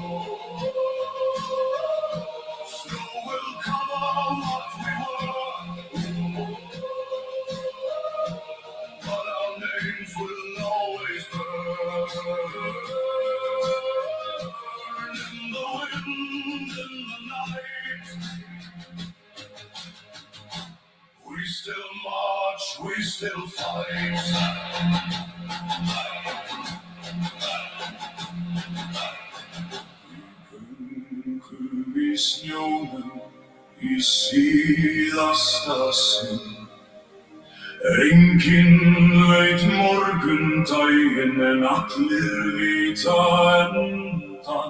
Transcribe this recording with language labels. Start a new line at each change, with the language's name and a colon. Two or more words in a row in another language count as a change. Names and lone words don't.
English: Snow will cover what we were, but our names will always burn in the wind, in the night. We still march, we still fight.
Icelandic: Í snjónum í síðasta sinn. Enginn veit morgundaginn en allir vita endan.